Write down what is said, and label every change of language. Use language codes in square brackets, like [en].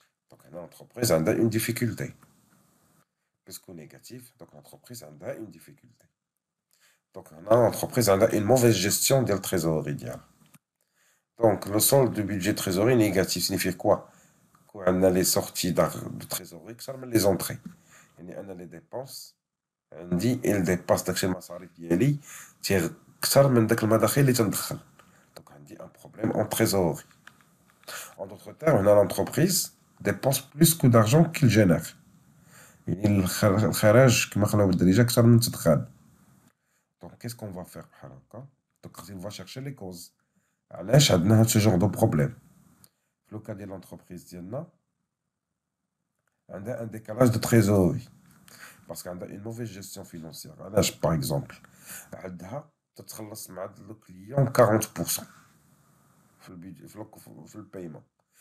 [fr] Donc l'entreprise a une difficulté. Puisqu'au négatif, donc l'entreprise a une difficulté. Donc l'entreprise a une mauvaise gestion de la trésorerie. Donc le solde du budget de trésorerie négatif signifie quoi? Qu'on a les sorties de trésorerie, que ça les entrées. On a les dépenses. On dit il dépasse [ar] داكشي المصاريف ديالي أكثر من داك المداخيل اللي تندخل. [fr] Donc on dit un problème en trésorerie. En d'autres termes, l'entreprise dépense plus que d'argent qu'il génère. [ar] يعني الخراج كما قالوا بالدارجة أكثر من التدخال. [fr] Donc qu'est-ce qu'on va faire [ar] بحال هكا؟ [fr] Donc on va chercher les causes. [ar] علاش عندنا هاد [fr] ce genre de problème؟ [ar] في لو كا ديال l'entreprise ديالنا عندها [fr] un décalage de trésorerie. Parce qu'elle a une mauvaise gestion financière. Par exemple, elle a [ar] تتخلص مع [fr] le client 40% في le paiement.